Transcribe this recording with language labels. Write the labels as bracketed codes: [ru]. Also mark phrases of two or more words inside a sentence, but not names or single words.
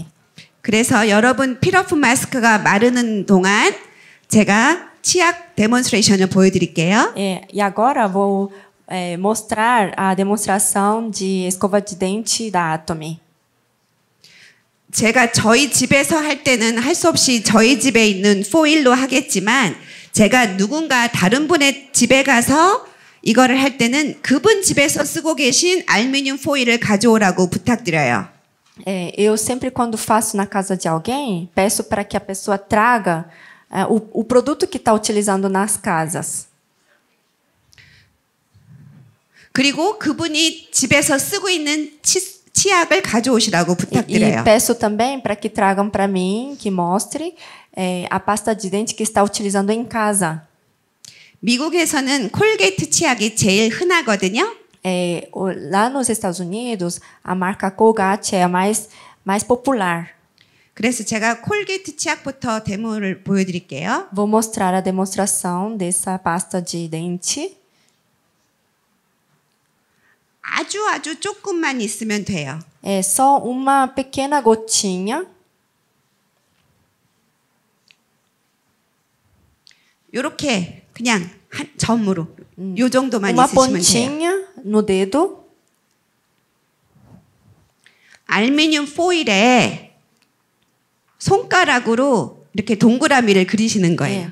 [ko] 그래서 여러분 필러프 마스크가 마르는 동안 제가 치약 데몬스트레이션을 보여드릴게요. [pt] E agora vou mostrar a demonstração de escova de dente da Atomy. [ko] 제가 저희 집에서 할 때는 할 수 없이 저희 집에 있는 포일로 하겠지만 제가 누군가 다른 분의 집에 가서 이거를 할 때는 그분 집에서 쓰고 계신 알루미늄 포일을 가져오라고 부탁드려요. [pt] Eu sempre, quando faço na casa de alguém, peço para que a pessoa traga o produto que está utilizando nas casas. [ko] 그리고 그분이 집에서 쓰고 있는 치약을 가져오시라고 부탁드려요. [pt] E peço também para que tragam para mim, que mostre a pasta de dente que está utilizando em casa. [ko] 미국에서는 콜게이트 치약이 제일 흔하거든요. [pt] Lá nos Estados Unidos, a marca Colgate é a mais popular. [ko] 그래서 제가 콜게이트 치약부터 데모를 보여드릴게요. [pt] Vou mostrar a demonstração dessa pasta de dente. [ko] 아주 조금만 있으면 돼요. [pt] É só uma pequena gotinha. [ko] 이렇게 그냥 한 점으로 요 정도만 [pt] Uma [ko] 있으시면 돼요. [pt] pontinha no dedo. [ko] 알루미늄 포일에 손가락으로 이렇게 동그라미를 그리시는 거예요.